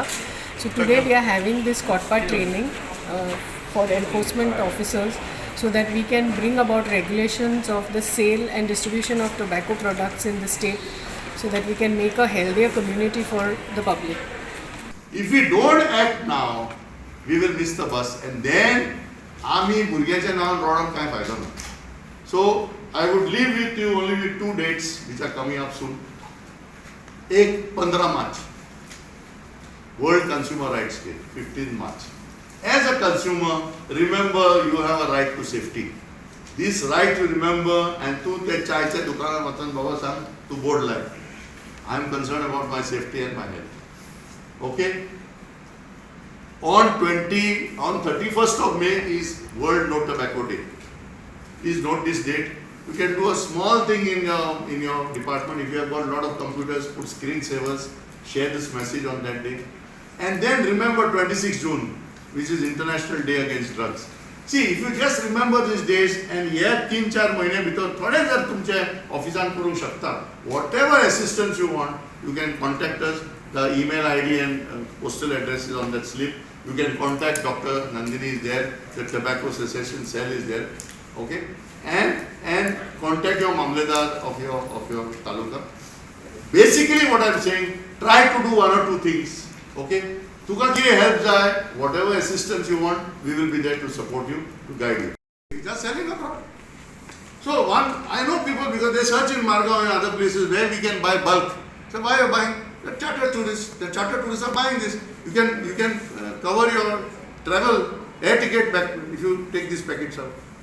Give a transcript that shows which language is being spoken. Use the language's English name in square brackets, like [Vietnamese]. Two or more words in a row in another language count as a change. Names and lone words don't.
[English] So today we are having this COTPA training for enforcement officers so that we can bring about regulations of the sale and distribution of tobacco products in the state so that we can make a healthier community for the public. If we don't act now, we will miss the bus, and then [Konkani] आम्ही भुरग्याच्या नावान रडोन कांय फायदो ना. [English] So I would leave with you only with two dates which are coming up soon. एक 15 March, World Consumer Rights Day, 15 March. As a consumer, remember you have a right to safety. This right to remember, and [Konkani] तू त्या चायच्या दुकानात वचून बाबा सांग तू बोर्ड लाय. [English] I am concerned about my safety and my health. Okay? On 31st of May is World No Tobacco Day. Please note this date. You can do a small thing in your department. If you have got a lot of computers, put screensavers, share this message on that day. And then remember 26 June, which is International Day Against Drugs. See, if you just remember these days and yet 3-4 [Konkani] महिने भितर थोडे जर तुमचे ऑफिसान करूंक शकता, [English] whatever assistance you want, you can contact us. The email ID and postal address is on that slip. You can contact Dr. Nandini is there. The tobacco cessation cell is there. Okay, and contact your mamledar of your taluka. Basically, what I'm saying, try to do one or two things. [Konkani] Okay, तुका कितें help जाय, [English] whatever assistance you want, we will be there to support you, to guide you. Just selling a product. So I know people because they search in Margao and other places where we can buy bulk. So why are you buying? The charter tourists are buying this. You can cover your travel air ticket back if you take these packets out.